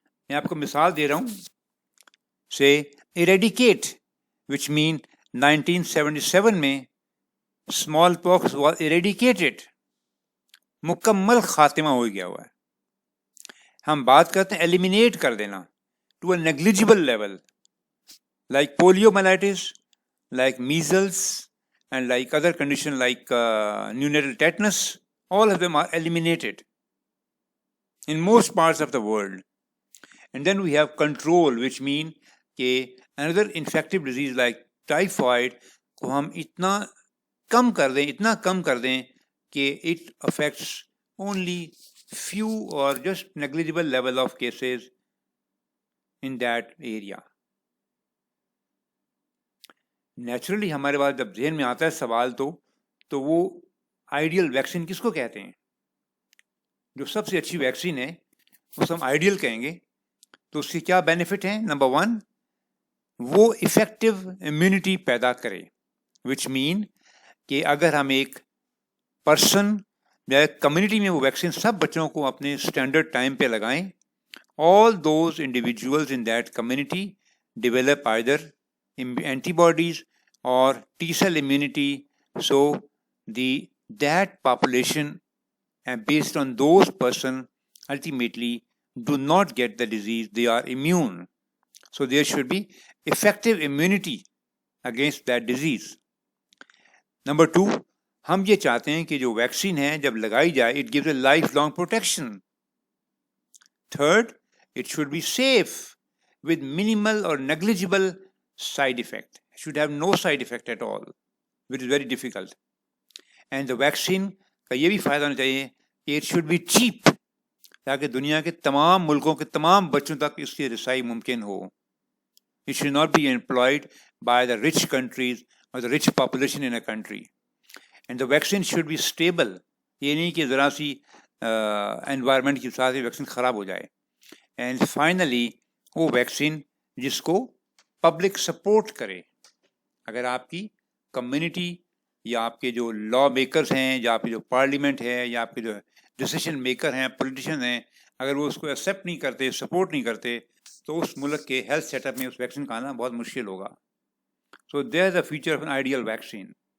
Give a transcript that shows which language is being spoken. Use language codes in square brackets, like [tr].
[ur] میں آپ کو مثال دے رہا ہوں، [en] سے eradicate which mean 1977 میں small pox was eradicated, [ur] مکمل خاتمہ ہو گیا ہوا ہے۔ ہم بات کرتے ہیں [en] Eliminate کر دینا to a negligible level, like poliomyelitis, like measles and like other condition like neonatal tetanus, all of them are eliminated in most parts of the world. And then we have control, which mean کہ another infective disease like typhoid [ur] کو ہم اتنا کم کر دیں، اتنا کم کر دیں کہ [en] it affects only few or just negligible level of cases in that area. [ur] Naturally ہمارے پاس جب ذہن میں آتا ہے سوال تو وہ آئیڈیل ویکسین کس کو کہتے ہیں؟ جو سب سے اچھی ویکسین ہے اس ہم آئیڈیل کہیں گے۔ تو اس کی کیا بینیفٹ ہیں؟ نمبر 1، وہ افیکٹو امیونٹی پیدا کرے، [en] which mean [ur] کہ اگر ہم ایک پرسن یا ایک کمیونٹی میں وہ ویکسین سب بچوں کو اپنے اسٹینڈرڈ ٹائم پہ لگائیں، [en] all those individuals in that community develop either antibodies or T-cell immunity, so that population and based on those person ultimately do not get the disease, they are immune, so there should be effective immunity against that disease. [ur] Number 2، ہم یہ چاہتے ہیں کہ جو vaccine ہے جب لگائی جائے [en] it gives a lifelong protection. Third، it should be safe with minimal or negligible side effect. It should have no side effect at all, which is very difficult. And the vaccine [ur] کا یہ بھی فائدہ ہونا چاہیے کہ [en] it should be cheap، [ur] تاکہ دنیا کے تمام ملکوں کے تمام بچوں تک اس کی رسائی ممکن ہو۔ [en] It should not be employed by the rich countries or the rich population in a country. And the vaccine should be stable، [ur] یہ نہیں کہ ذرا سی environment کی ساتھ ویکسین خراب ہو جائے۔ اینڈ فائنلی وہ ویکسین جس کو پبلک سپورٹ کرے، اگر آپ کی کمیونٹی یا آپ کے جو لا میکرز ہیں یا آپ کی جو پارلیمنٹ ہے یا آپ کے جو ڈیسیشن میکر ہیں، پولیٹیشین ہیں، اگر وہ اس کو ایکسیپٹ نہیں کرتے، سپورٹ نہیں کرتے، تو اس ملک کے ہیلتھ سیٹ اپ میں اس ویکسین کا آنا بہت مشکل ہوگا۔ [en] So there is a feature of an ideal vaccine.